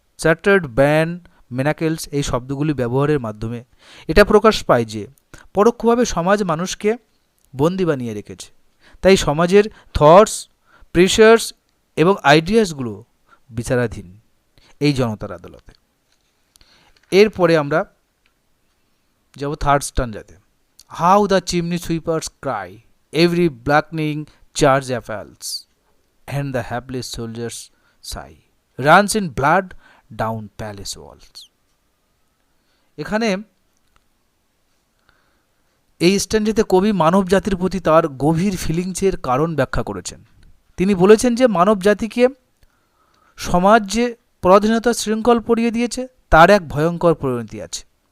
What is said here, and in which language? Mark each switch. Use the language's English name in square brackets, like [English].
[Bangla] Chartered, ban, মেনাকেলস এই শব্দগুলি ব্যবহারের মাধ্যমে এটা প্রকাশ পায় যে পরোক্ষভাবে সমাজ মানুষকে বন্দি বানিয়ে রেখেছে। তাই সমাজের থটস, প্রেশার্স এবং আইডিয়াসগুলো বিচারাধীন এই জনতার আদালতে। এরপরে আমরা যাব third স্ট্যান্জাতে। [English] How the chimney sweepers cry, every blackening church appals, and the hapless soldiers sigh runs in blood down palace walls. [Bangla] এখানে এই স্ট্যান্ডাতে কবি মানব জাতির প্রতি তার গভীর ফিলিংসের কারণ ব্যাখ্যা করেছেন। তিনি বলেছেন যে মানব জাতিকে সমাজ যে পরাধীনতার শৃঙ্খল পরিয়ে দিয়েছে তার এক ভয়ঙ্কর পরিণতি আছে।